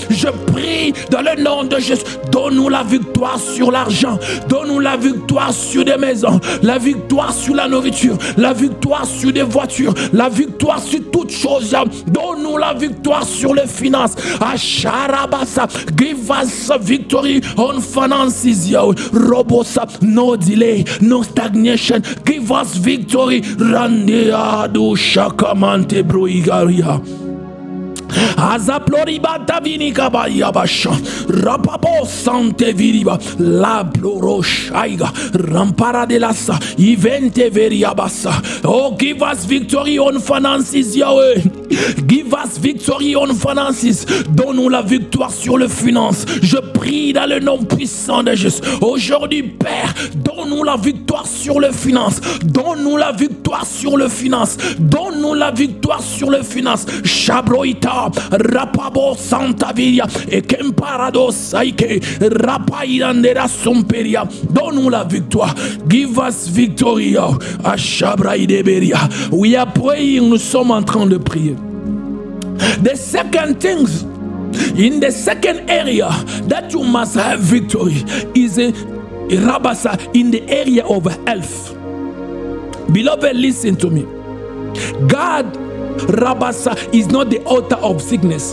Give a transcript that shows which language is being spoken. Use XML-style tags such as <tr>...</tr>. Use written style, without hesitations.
<fr>Je prie dans le nom de Jésus. Donne-nous la victoire sur l'argent. Donne-nous la victoire sur des maisons. La victoire sur la nourriture. La victoire sur des voitures. La victoire sur toutes choses. Donne-nous la victoire sur les finances. Asharabasa.</fr> <en>Give us a victory on finances. Robosa. No delay. No stagnation. Give us victory. Randeadu shakamante bruigaria. Azaploriba Tavini Kabayabasha Rapabo Sante Viriba La Ploroshaiga Rampara de Lassa Ivente Veriabasa. Oh, give us victory on finances, Yahweh. Give us victory on finances.</en> <fr>Donne-nous la victoire sur le finance. Je prie dans le nom puissant de Jésus. Aujourd'hui, Père, donne-nous la victoire sur le finance. Donne-nous la victoire sur le finance. Donne-nous la victoire sur le finance. Chabroita Rapabo Santa Villa et Kemparado Saike Rapaïdandera Somperia. Donne-nous la victoire.</fr> <en>Give us victory. Ashabraïdeberia. We are praying.</en> <fr>Nous sommes en train de prier.</fr> <en>The second things, in the second area that you must have victory is Rabasa in the area of health. Beloved, listen to me. God, Rabasa, is not the author of sickness.</en>